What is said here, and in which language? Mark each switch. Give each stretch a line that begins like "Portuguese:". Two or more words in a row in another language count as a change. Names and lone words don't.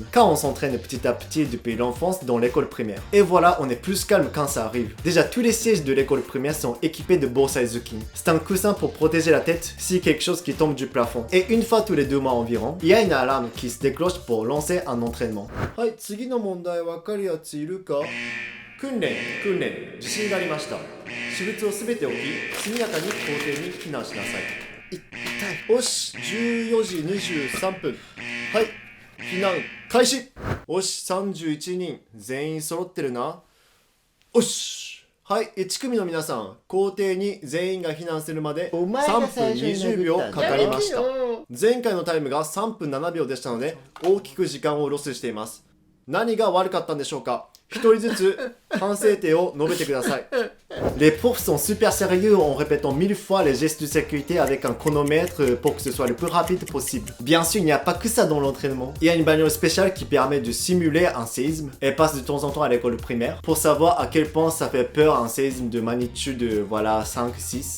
French: Car on s'entraîne petit à petit depuis l'enfance dans l'école primaire. Et voilà, on est plus calme quand ça arrive. Déjà, tous les sièges de l'école primaire sont équipés de Bosaizuki. C'est un coussin pour protéger la tête si quelque chose qui tombe du plafond. Et une fois tous les 2 mois environ, il y a une alarme qui se déclenche pour lancer un entraînement.
Japanese: Hai, 次の問題わかるやついるか? 訓練、地震がありました。私物をすべて置き、速やかに校庭に避難しなさい。痛い。よし、14時23分。はい、避難開始。よし、31人、全員揃ってるな。よし。はい、1組の皆さん、校庭に全員が避難するまで3分20秒かかりました。前回のタイムが3分7秒でしたので、大きく時間をロスしています。何が悪かったんでしょうか？一人ずつ反省点を述べてください。
French: Les profs sont super sérieux en répétant 1000 fois les gestes de sécurité avec un chronomètre pour que ce soit le plus rapide possible. Bien sûr, il n'y a pas que ça dans l'entraînement. Il y a une bagnole spéciale qui permet de simuler un séisme. Elle passe de temps en temps à l'école primaire pour savoir à quel point ça fait peur un séisme de magnitude, voilà, 5, 6.